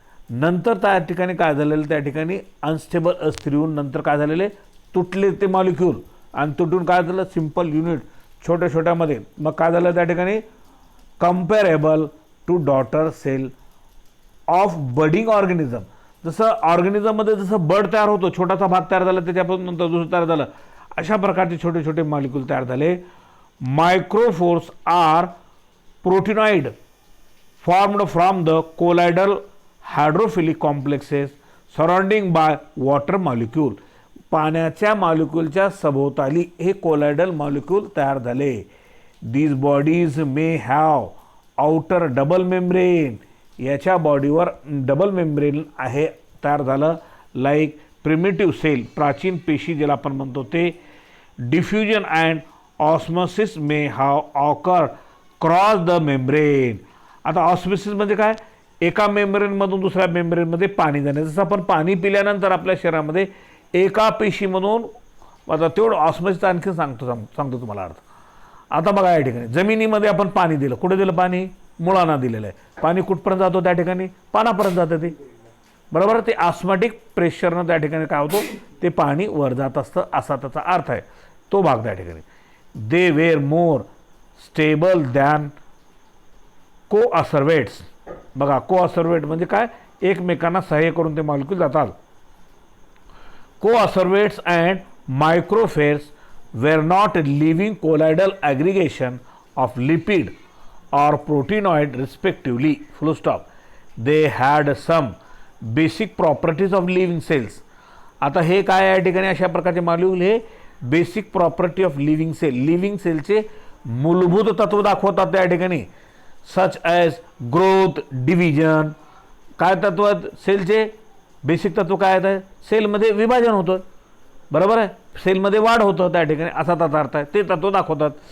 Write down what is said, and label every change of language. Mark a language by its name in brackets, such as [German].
[Marathi] नंतर त्या ठिकाणी काय झालेलं, त्या ठिकाणी अनस्टेबल अस्थिर होऊन नंतर काय झालेले, तुटले ते मॉलिक्यूल आणि तुटून काय झालं, सिंपल युनिट छोट्या छोट्यामध्ये. मग काय झालं त्या ठिकाणी, [English] Comparable to daughter cell of budding organism. [Marathi] जसं ऑर्गॅनिझममध्ये जसं बड तयार होतो, छोटासा भाग तयार झाला त्याच्यापासून नंतर दुसरं तयार झालं, अशा प्रकारचे छोटे छोटे मॉलिक्यूल तयार झाले. [English] Microspheres are proteinoid formed from the colloidal hydrophilic complexes surrounding by water molecule. [Marathi] पाण्याच्या मॉलिक्यूलच्या सभोवताली हे कोलायडल मॉलिक्यूल तयार झाले. [English] These bodies may have outer double membrane. [Marathi] याच्या बॉडीवर डबल मेम्ब्रेन आहे तयार झालं. [English] like primitive cell, [Marathi] प्राचीन पेशी ज्याला आपण म्हणतो ते. [English] Diffusion and osmosis may have occur cross the membrane. [Marathi] आता ऑस्मोसिस म्हणजे काय, एका मेम्ब्रेनमधून दुसऱ्या मेम्ब्रेनमध्ये पाणी जाणे. जसं आपण पाणी पिल्यानंतर आपल्या शरीरामध्ये एका पेशीमधून, आता तेवढं ऑस्मोसिस आणखी सांगतो तुम्हाला अर्थ. आता बघा या ठिकाणी जमिनीमध्ये आपण पाणी दिलं, कुठे दिलं पाणी, मुळांना दिलेलं आहे. पाणी कुठपर्यंत जातो, त्या ठिकाणी पानापर्यंत जातं ते. बरोबर. ते ऑस्मॅटिक प्रेशरनं त्या ठिकाणी काय होतो, ते पाणी वर जात असतं असा त्याचा अर्थ आहे. तो भाग त्या ठिकाणी. [English] They were more stable than coacervates. [Marathi] बघा को असर्वेट म्हणजे काय, एकमेकांना सहाय्य करून ते मॉलिक्यूल जातात. [English] coacervates and microphages were not living colloidal aggregation of lipid or proteinoid respectively. Full stop. They had some basic properties of living cells. [Marathi] आता हे काय या ठिकाणी अशा प्रकारचे मॉलिक्यूल हे बेसिक प्रॉपर्टी ऑफ लिव्हिंग सेलचे मूलभूत तत्व दाखवतात त्या ठिकाणी. [English] Such as growth, division. [Marathi] काय तत्व सेलचे बेसिक तत्व काय आहे? सेलमध्ये विभाजन होतं, बरोबर आहे, सेलमध्ये वाढ होतं त्या ठिकाणी, असा त्याचा अर्थ आहे. ते तत्व दाखवतात.